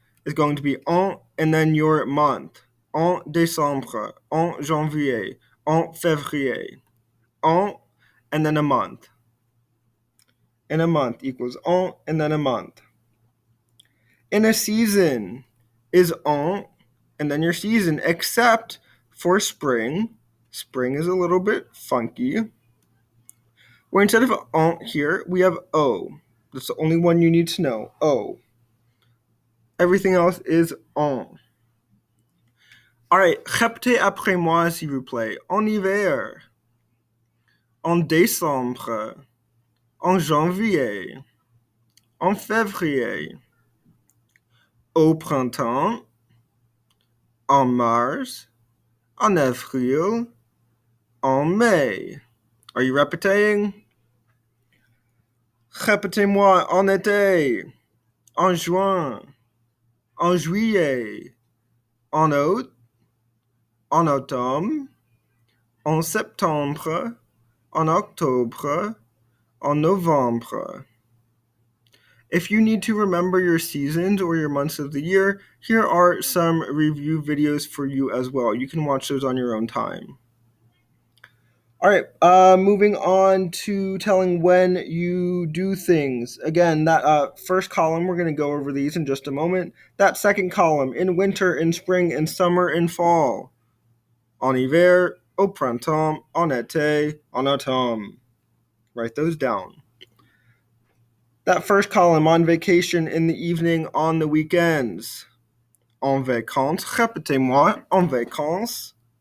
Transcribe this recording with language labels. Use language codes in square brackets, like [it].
[en] It's going to be en and then your month. [fr] En décembre, en janvier, en février. [en] En and then a month. In a month equals en and then a month. In a season is en and then your season, except for spring. Spring is a little bit funky. Where instead of en here, we have o. That's the only one you need to know, o. Everything else is en. [fr] All right, répétez après moi, s'il vous plaît. En hiver, en décembre, en janvier, en février, au printemps, en mars, en avril, en mai. Are you répéting? Répétez-moi en été, en juin, en juillet, en août, en automne, en septembre, en octobre, en novembre. [en] If you need to remember your seasons or your months of the year, here are some review videos for you as well. You can watch those on your own time. All right, moving on to telling when you do things. Again, that first column, we're going to go over these in just a moment. That second column, in winter, in spring, in summer, in fall. [fr] En hiver, au printemps, en été, en automne. [en] Write those down. That first column, on vacation, in the evening, on the weekends. [fr] En vacances, répétez-moi, en vacances.